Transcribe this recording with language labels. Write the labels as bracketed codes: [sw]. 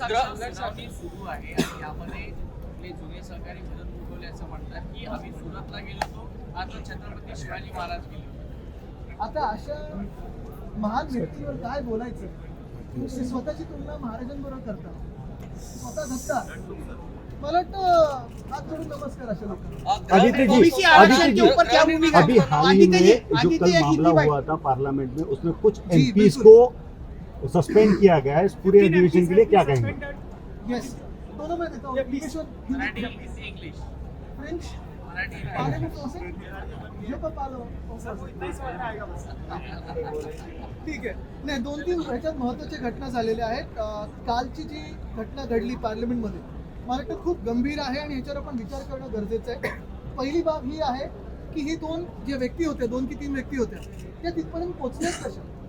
[mr] उलटसाठी सुरू आहे आणि यामध्ये आपले जुने सहकारी मदत उठवले असं म्हणतात की आम्ही सुरतला गेलो होतो, आता छत्रपती शिवाजी महाराज गेले होते. आता अशा महान व्यक्तीवर काय बोलायचं? तुम्ही स्वतःची तुलना महाराजांबरोबर करता, स्वतः धक्का. मला वाटतं हात जोडून नमस्कार अशा लोकांना. [hi] आदित्य जी, आदित्य जी, अभी हाल ही में जो कल मामला हुआ था पार्लियामेंट में, उसमें कुछ MPs को सस्पेंड किया गया है. इस पूरे अधिवेशन के लिए क्या कहेंगे? येस, दोनों मैं देता हूँ. इंग्लिश और मराठी हिंदी, इंग्लिश फ्रेंच, मराठी पाले में फ्रांसे, जो का पालो. [mr] ठीक आहे. नाही, 2-3 ह्याच्यात महत्त्वाच्या घटना झालेल्या आहेत. कालची जी घटना घडली पार्लमेंटमध्ये, मला वाटतं खूप गंभीर आहे आणि ह्याच्यावर आपण विचार करणं गरजेचं आहे. पहिली बाब ही आहे की हे 2 जे व्यक्ती होते, 2 की 3 व्यक्ती होत्या, त्या तिथपर्यंत पोहोचल्याच कशा?